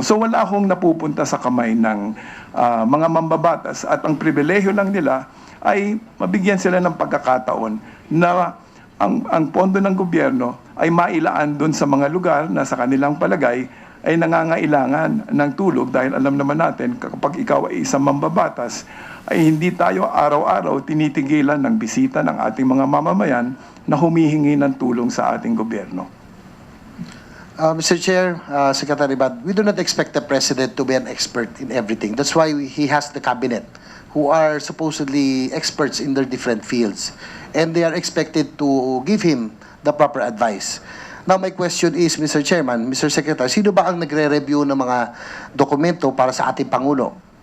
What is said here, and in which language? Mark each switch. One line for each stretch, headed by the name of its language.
Filipino: So wala akong napupunta sa kamay ng mga mambabatas at ang pribilehyo lang nila ay mabigyan sila ng pagkakataon na ang pondo ng gobyerno ay mailaan doon sa mga lugar na sa kanilang palagay ay nangangailangan ng tulog dahil alam naman natin kapag ikaw ay isang mambabatas ay hindi tayo araw-araw tinitigilan ng bisita ng ating mga mamamayan na humihingi ng tulong sa ating gobyerno.
English: Mr. Chair, Secretary Bad, we do not expect the President to be an expert in everything. That's why he has the cabinet, who are supposedly experts in their different fields. And they are expected to give him the proper advice. Now, my question is, Mr. Chairman, Mr.
Filipino: Secretary, sino ba ang nagre-review ng mga dokumento para sa ating Pangulo?